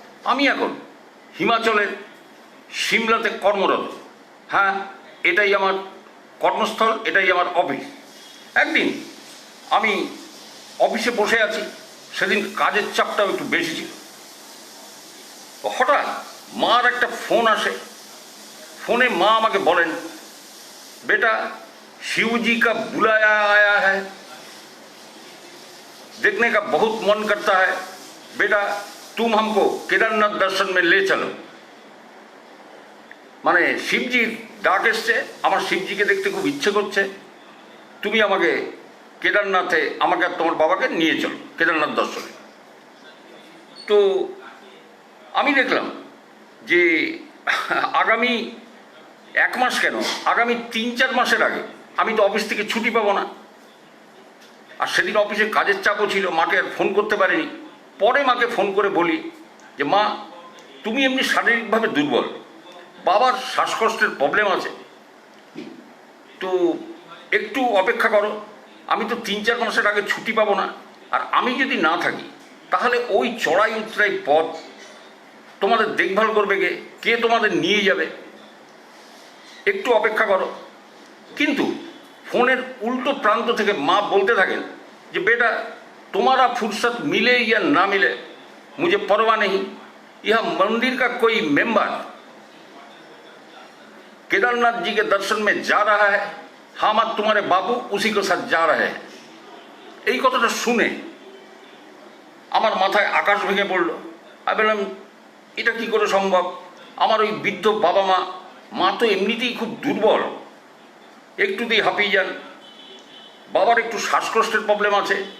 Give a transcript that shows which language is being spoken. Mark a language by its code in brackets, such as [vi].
[bn] আমি এখন হিমাচলের সিমলাতে কর্মরত। হ্যাঁ, এটাই আমার কর্মস্থল, এটাই আমার অফিস। একদিন আমি অফিসে বসে আছি, সেদিন কাজের চাপটাও একটু বেশি ছিল। হঠাৎ মার একটা ফোন আসে। फोने माँ আমাকে বলেন, [hi] बेटा शिव जी का बुलाया आया है, देखने का बहुत मन करता है, बेटा तुम हमको केदारनाथ दर्शन में ले चलो। [bn] মানে শিবজির ডাক এসছে, আমার শিবজিকে দেখতে খুব ইচ্ছে করছে, তুমি আমাকে কেদারনাথে আমাকে আর তোমার বাবাকে নিয়ে চলো কেদারনাথ দর্শনে। তো আমি দেখলাম যে আগামী এক মাস কেন, আগামী 3-4 মাসের আগে আমি তো অফিস থেকে ছুটি পাবো না। আর সেদিন অফিসে কাজের চাপও ছিল, মাকে আর ফোন করতে পারিনি। পরে মাকে ফোন করে বলি যে মা, তুমি এমনি শারীরিকভাবে দুর্বল, বাবার শ্বাসকষ্টের প্রবলেম আছে, তো একটু অপেক্ষা করো। আমি তো 3-4 মাসের আগে ছুটি পাবো না, আর আমি যদি না থাকি তাহলে ওই চড়াই উতরাই পথ তোমাদের দেখভাল করবে কে তোমাদের নিয়ে যাবে, একটু অপেক্ষা করো। কিন্তু ফোনের উল্টো প্রান্ত থেকে মা বলতে থাকেন যে [hi] बेटा तुम्हारा फुर्सत मिले या ना मिले मुझे परवाह नहीं, यह मंदिर का कोई मेंबर केदारनाथ जी के दर्शन में जा रहा है, हम और तुम्हारे बाबू उसी के साथ जा रहे हैं। [bn] এই কথাটা শুনে আমার মাথায় আকাশ ভেঙে পড়লো। আমি বললাম, এটা কি করে সম্ভব? আমার ওই বৃদ্ধ বাবা মা তো এমনিতেই খুব দুর্বল, একটুতেই হাঁপিয়ে যান, বাবার একটু শ্বাসকষ্টের প্রবলেম আছে।